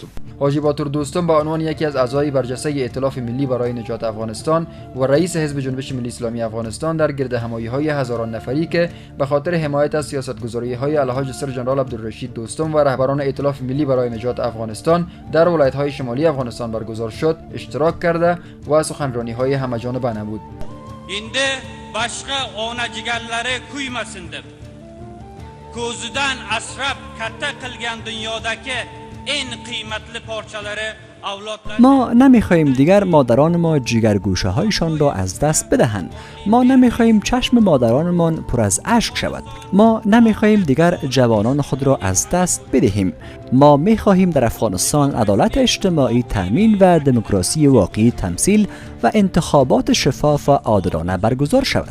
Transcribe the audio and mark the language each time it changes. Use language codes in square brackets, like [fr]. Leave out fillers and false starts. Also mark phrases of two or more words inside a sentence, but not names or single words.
[fa] حاجی باتور دوستم به عنوان یکی از اعضای برجسته ائتلاف ملی برای نجات افغانستان و رئیس حزب جنبش ملی اسلامی افغانستان در گرد همایی‌های هزاران نفری که به خاطر حمایت از سیاستگذاری‌های الحاج سر ژنرال عبدالرشید دوستم و رهبران ائتلاف ملی برای نجات افغانستان در ولایت‌های شمالی افغانستان برگزار شد، اشتراک کرده و سخنرانی‌های همه‌جانبه نمود. [uz] Endi boshqa onajigarlari kuymasindir. Ko'zidan asrab katta qilgan dunyodagi eng qiymatli parchalari [fa] ما نمیخواهیم دیگر مادران ما جگرگوشه هایشان را از دست بدهند. ما نمیخواهیم چشم مادرانمان پر از اشک شود. ما نمیخواهیم دیگر جوانان خود را از دست بدهیم. ما میخواهیم در افغانستان عدالت اجتماعی تامین و دموکراسی واقعی تمثیل و انتخابات شفاف و عادلانه برگزار شود.